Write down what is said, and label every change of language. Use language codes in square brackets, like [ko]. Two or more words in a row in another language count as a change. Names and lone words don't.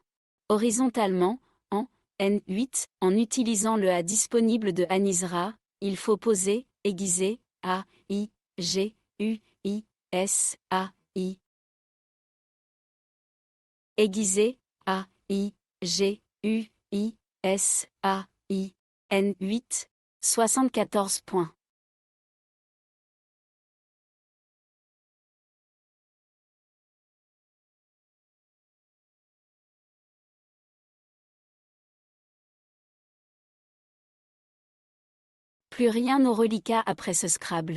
[fr] Horizontalement, en N8, en utilisant le A disponible de Anisra, il faut poser, aiguiser, A, I, G, U, I, S, A, I. Aiguiser, A, I, G, U, I, S, A, I. N8, 74 points. Plus rien au reliquat après ce Scrabble.